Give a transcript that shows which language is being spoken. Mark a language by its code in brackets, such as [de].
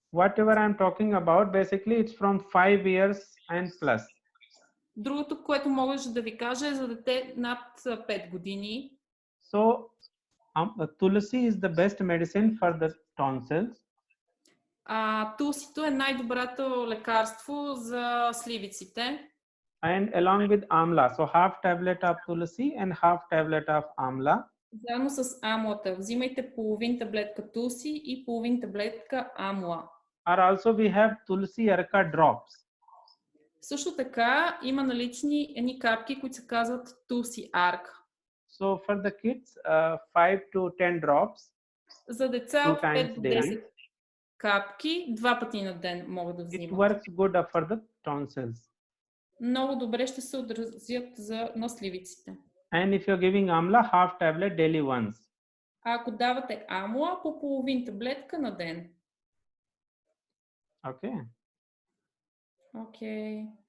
[en] Whatever I'm talking about, basically it's from 5 years and plus. [bg] Другото, което може да ви кажа, е за дете над 5 години. [en] So Tulsi is the best medicine for the tonsils. [bg] Тулсито е най-доброто лекарство за сливиците. [en] And along with amla, so half tablet of Tulsi and half tablet of amla. [bg] Заедно с амлата. Взимайте половин таблетка Tulsi и половин таблетка амла. [en] Or also we have Tulsi Arka drops. [bg] Също така има налични едни капки, които се казват Tulsi Ark. [en] So for the kids, 5 to 10 drops. [bg] За деца от 5 до 10 капки, 2 пъти на ден могат да взимат. [en] It works good for the tonsils. [bg] Много добре ще се отразят на сливиците. [en] And if you're giving amla, half tablet daily once. [bg] Ако давате амла, по половин таблетка на ден. [en] Okay. Okay.